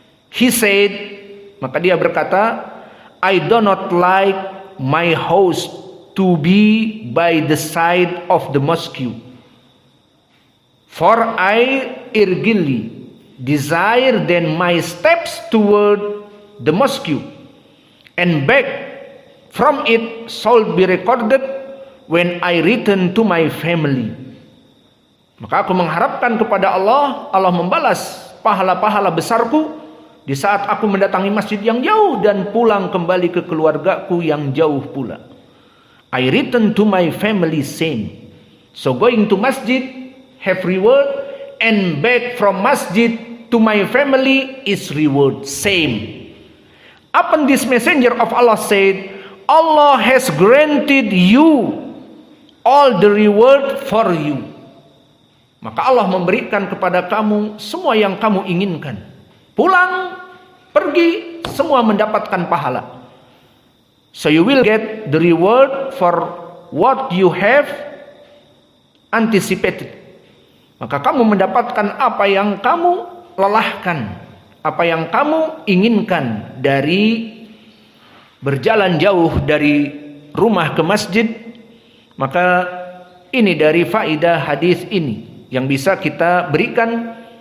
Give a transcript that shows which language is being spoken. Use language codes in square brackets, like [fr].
[en] He said, [id] maka dia berkata, [en] I do not like my house to be by the side of the mosque, for I eagerly desire then my steps toward the mosque, and back from it shall be recorded when I return to my family. [id] Maka aku mengharapkan kepada Allah, Allah membalas pahala-pahala besarku di saat aku mendatangi masjid yang jauh dan pulang kembali ke keluargaku yang jauh pula. [en] I return to my family same. So going to masjid have reward, and back from masjid to my family is reward same. Upon this messenger of Allah said, Allah has granted you all the reward for you. [id] Maka Allah memberikan kepada kamu semua yang kamu inginkan. Pulang, pergi, semua mendapatkan pahala. [en] So you will get the reward for what you have anticipated. [id] Maka kamu mendapatkan apa yang kamu lelahkan, apa yang kamu inginkan dari berjalan jauh dari rumah ke masjid. Maka ini dari faidah hadis ini yang bisa kita berikan.